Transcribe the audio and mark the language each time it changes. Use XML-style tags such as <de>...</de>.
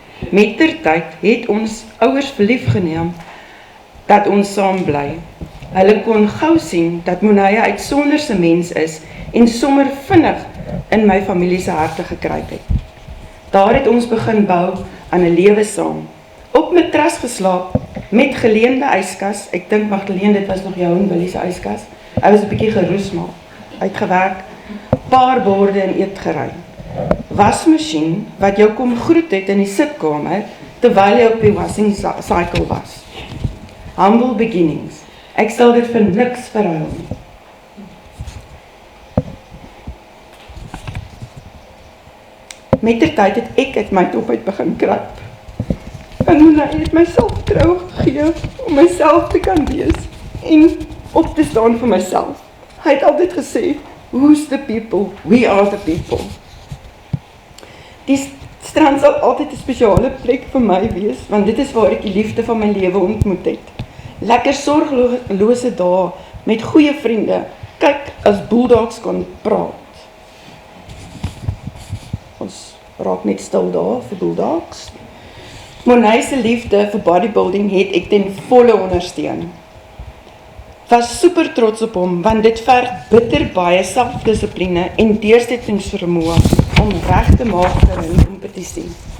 <af>Mettertyd het ons ouers verlief geneem dat ons saam bly. Hulle kon gou sien dat Morney 'n uitsonderse mens is en sommer vinnig in my familie se harte gekruip het. Daar het ons begin bou aan 'n lewe saam. Op matras geslaap met geleende yskas. Ek dink Magdalene, dit was nog jou en Willie se yskas. Hy was 'n bietjie geroes maar uitgewerk. Paar borde en eetgerei. Wasmasjien wat jou kom groet het in die sitkamer terwyl jy op die washing cycle was.</af> <en>Humble beginnings.</en> <af>Ek sal dit vir niks verruil nie. Mettertyd het ek uit my top uit begin kruip. En Morney het my selfvertroue gegee om myself te kan wees en op te staan vir myself. Hy het altyd gesê,</af> <en>who's the people? We are the people.</en> <af>Die strand sal altyd 'n spesiale plek vir my wees, want dit is waar ek die liefde van my lewe ontmoet het. Lekker sorglose dae met goeie vriende. Kyk, as bulldogs kon praat. Ons raak net stil daar vir bulldogs. Monay se liefde vir bodybuilding het ek ten volle ondersteun. Was super trots op hom, want dit verg bitter baie selfdissipline en deursettingsvermoë om reg te maak vir 'n kompetisie.</af>